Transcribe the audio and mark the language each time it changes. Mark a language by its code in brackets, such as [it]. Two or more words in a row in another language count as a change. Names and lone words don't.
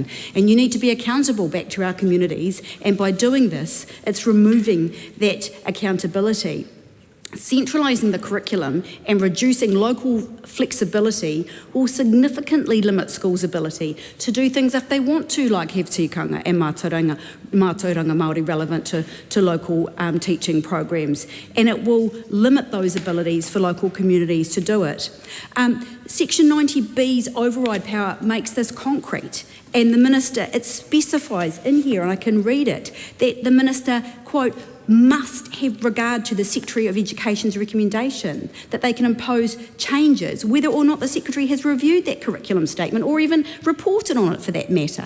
[en] And you need to be accountable back to our communities, and by doing this, it's removing that accountability. Centralising the curriculum and reducing local flexibility will significantly limit schools' ability to do things if they want to, like have tikanga and [mi] mātauranga Māori [en] relevant to local teaching programs, and it will limit those abilities for local communities to do it. Section 90B's override power makes this concrete, and the Minister, it specifies in here, and I can read it, that the Minister, quote, must have regard to the Secretary of Education's recommendation, that they can impose changes, whether or not the Secretary has reviewed that curriculum statement or even reported on it for that matter.